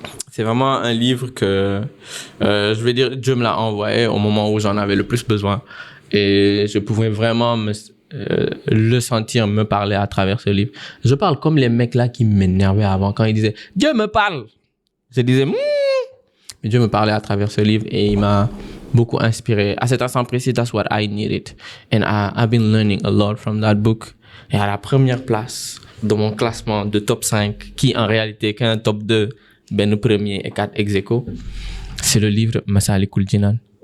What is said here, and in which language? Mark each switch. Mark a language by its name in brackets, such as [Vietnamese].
[French] C'est vraiment un livre que je vais dire Dieu me l'a envoyé au moment où j'en avais le plus besoin et je pouvais vraiment le sentir me parler à travers ce livre. Je parle comme les mecs là qui m'énervaient avant quand ils disaient Dieu me parle. Je disais mais Dieu me parlait à travers ce livre et il m'a beaucoup inspiré. À cet instant précis, [English] that's what I needed. And I've been learning a lot from that book. [French] Et à la première place de mon classement de top 5, qui en réalité est qu'un top 2, ben le premier et 4 ex aequo, c'est le livre Massalikul Jinan.